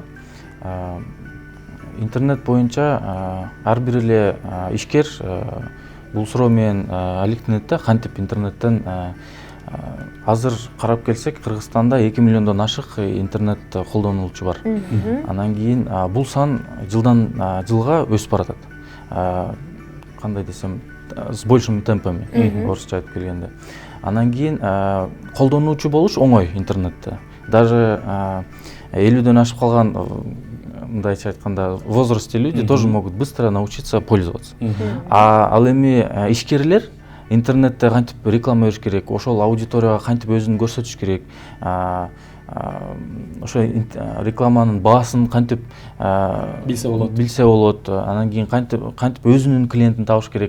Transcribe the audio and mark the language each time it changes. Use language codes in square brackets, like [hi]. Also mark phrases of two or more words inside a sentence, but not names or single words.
[ky] Интернет боюнча ар бир эле ишкер бул суроо менен алектенет. Кантип интернеттен азыр карап келсек, Кыргызстанда 2 миллиондон ашык интернет колдонуучу бар. Анан кийин бул сан жылдан жылга өсүп баратат. Кандай десем, [ru] с большими темпами, [ky] орусча айтып келгенде. Анан кийин колдонуучу болуш оңой интернетте. Даже 50дөн ашып калган, мындайча айтканда, [ru] в возрасте люди тоже могут быстро научиться пользоваться. [ky] Ал эми ишкерлер интернетте кантип реклама бериш керек, ошол аудиторияга кантип өзүн көрсөтүш керек, ошо рекламанын баасын кантип билсе болот, анан кийин кантип өзүнүн клиентин табыш керек.